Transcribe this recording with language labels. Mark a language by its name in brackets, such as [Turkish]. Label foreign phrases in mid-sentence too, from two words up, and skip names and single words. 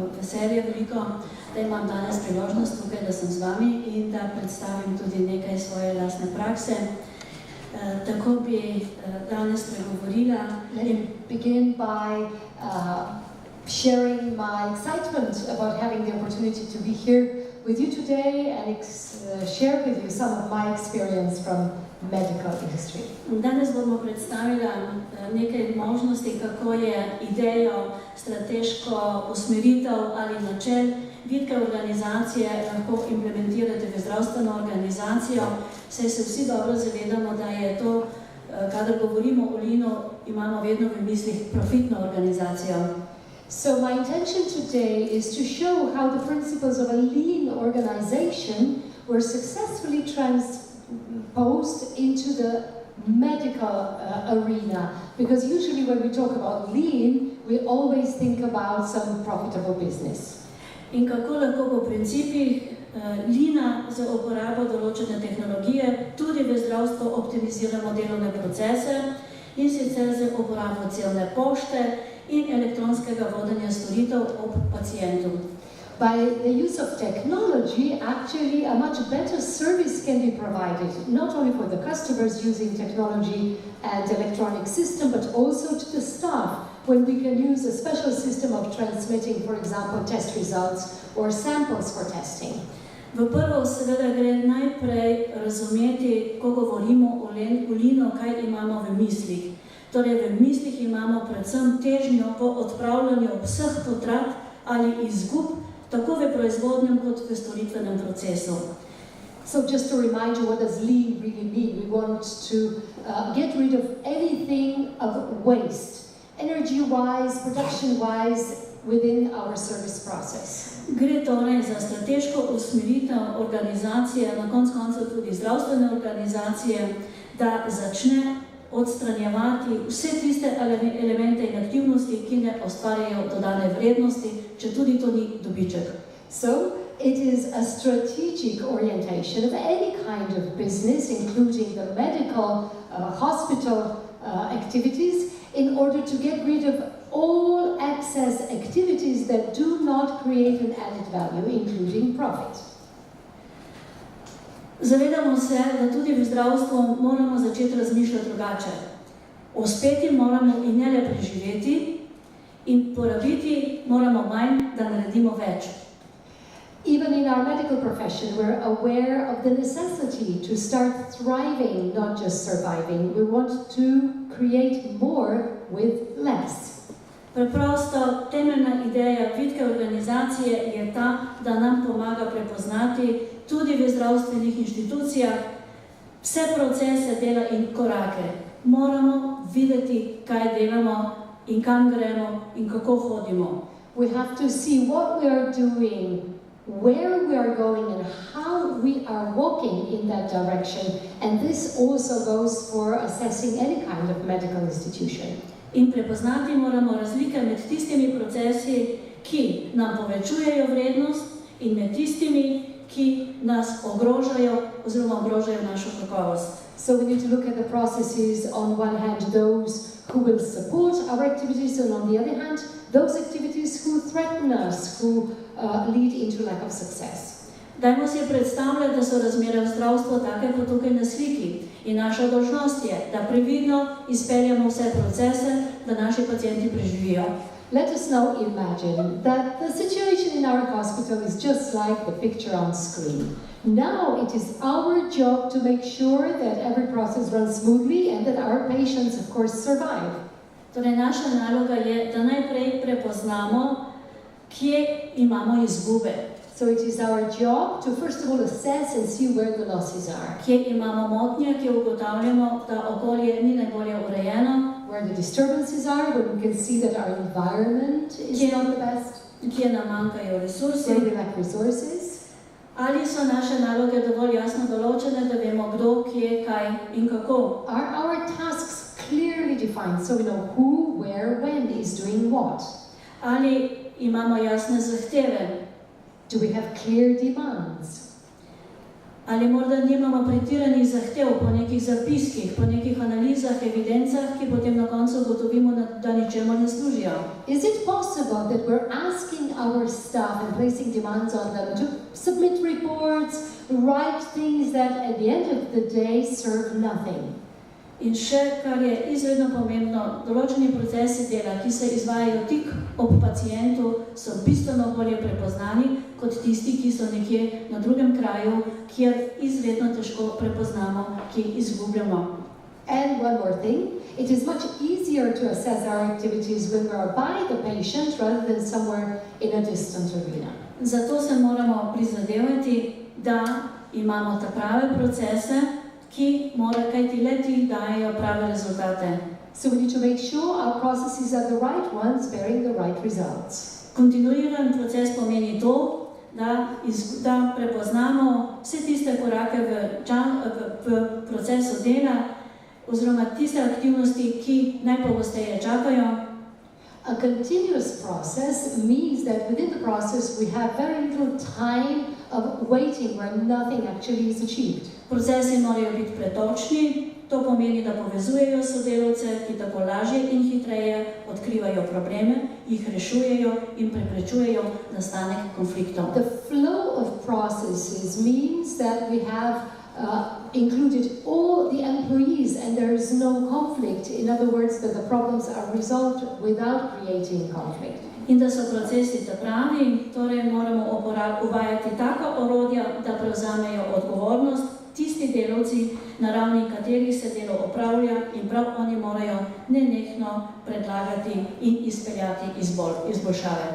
[Slovenian] veselje veliko, da imam danes priložnost tukaj, da sem z vami in da predstavim tudi nekaj svoje lastne prakse. Tako bi danes pregovorila. [English] Let me begin by sharing my excitement about having the opportunity to be here with you today and share with you some of my experience from medical industry. [Slovenian] Danes bomo predstavila nekaj možnosti, kako je idejo, strateško usmeritev ali načel vitke organizacije lahko implementirate v zdravstveno organizacijo. Saj se vsi dobro zavedamo, da je to, kadar govorimo o leanu, imamo vedno v mislih profitno organizacijo. [English] So my intention today is to show how the principles of a lean organization were successfully transposed into the medical arena. Because usually when we talk about lean, we always think about some profitable business. [Slovenian] In kako lahko po principih leana za uporabo določene tehnologije tudi v zdravstvu optimiziramo delovne procese in sicer za uporabo celne pošte in elektronskega vodenja storitev ob pacientu. [English] By the use of technology, actually a much better service can be provided, not only for the customers using technology and electronic system, but also to the staff, when we can use a special system of transmitting, for example, test results or samples for testing. [Slovenian] V prvo seveda gre najprej razumeti, ko govorimo o leanu, kaj imamo v mislih. Torej v mislih imamo predvsem težnjo po odpravljanju vseh potrat ali izgub, tako v proizvodnem kot v storitvenem procesu. [English] So just to remind you, what does lean really mean? We want to get rid of anything of waste, energy-wise, production-wise, within our service process. [Slovenian] Gre torej za strateško usmeritev organizacije, na koncu tudi zdravstvene organizacije, da začne odstranjevati vse tiste elemente in aktivnosti, ki ne ustvarjajo dodane vrednosti, če tudi to ni dobiček. [English] So, it is a strategic orientation of any kind of business, including the medical, hospital activities, in order to get rid of all excess activities that do not create an added value, including profit. [Slovenian] Zavedamo se, da tudi v zdravstvu moramo začeti razmišljati drugače. Uspeti moramo in ne le preživeti in porabiti moramo manj, da naredimo več. [English] Even in our medical profession, we're aware of the necessity to start thriving, not just surviving. We want to create more with less. [Slovenian] Preprosto, temeljna ideja vitke organizacije je ta, da nam pomaga prepoznati tudi v zdravstvenih inštitucijah vse procese dela in korake. Moramo videti, kaj delamo in kam gremo in kako hodimo. [English] We have to see what we are doing, where we are going and how we are walking in that direction. And this also goes for assessing any kind of medical institution. [Slovenian] In prepoznati moramo razlike med tistimi procesi, ki nam povečujejo vrednost in med tistimi, ki nas ogrožajo oziroma ogrožajo našo kakovost. [English] So we need to look at the processes, on one hand, those who will support our activities, and on the other hand, those activities who threaten us, who lead into lack of success. [Slovenian] Dajmo si predstavljati, da so razmere v zdravstvu take kot tukaj na sliki in naša dolžnost je, da previdno izpeljamo vse procese, da naši pacienti preživijo. [English] Let us now imagine that the situation in our hospital is just like the picture on screen. Now it is our job to make sure that every process runs smoothly and that our patients, of course, survive. [Slovenian] Torej, naša naloga je, da najprej prepoznamo, kje imamo izgube. [English] So it is our job to first of all assess and see where the losses are. [Slovenian] Kje imamo motnje, kje ugotavljamo, da okolje ni najbolje urejeno. [English] Where the disturbances are, where we can see that our environment is not the best. [Slovenian] Kje nam manjkajo resursi. [English] Where we lack resources. [Slovenian] Ali so naše naloge dovolj jasno določene, da vemo kdo, kje, kaj in kako. [English] Are our tasks clearly defined, so we know who, where, when is doing what? [Slovenian] Ali imamo jasne zahteve. [English] Do we have clear demands? [Slovenian] Ali morda nimamo pretiranih zahtev po nekih zapiskih, po nekih analizah, evidencah, ki potem na koncu ugotovimo, da ničemu ne služijo. [English] Is it possible that we're asking our staff and placing demands on them to submit reports, write things that at the end of the day serve nothing? [Slovenian] In še, kar je izredno pomembno, določeni procesi dela, ki se izvajajo tik ob pacientu, so bistveno bolje prepoznani kot tisti, ki so nekje na drugem kraju, kjer izredno težko prepoznamo, ki izgubljamo. [English] And one more thing, it is much easier to assess our activities when we are by the patient rather than somewhere in a distant arena. [Slovenian] Zato se moramo prizadevati, da imamo ta prave procese, ki kajti le-ti dajejo prave rezultate. [English] So we need to make sure our processes are the right ones, bearing the right results. [Slovenian] Kontinuiran proces pomeni to, da prepoznamo vse tiste korake v procesu dela, oziroma tiste aktivnosti, ki najpogosteje čakajo. [English] A continuous process means that within the process we have very little time of waiting where nothing actually is achieved. [Slovenian] Procesi morajo biti pretočni, to pomeni, da povezujejo sodelavce, ki tako lažje in hitreje odkrivajo probleme, jih rešujejo in preprečujejo nastanek konfliktov. [English] The flow of processes means that we have included all the employees and there is no conflict. In other words, that the problems are resolved without creating conflict. [Slovenian] In da so procesi pravi, torej moramo uvajati taka orodja, da prevzamejo odgovornost tisti delavci, na ravni katerih se delo opravlja in prav oni morajo nenehno predlagati in izpeljati izboljšave.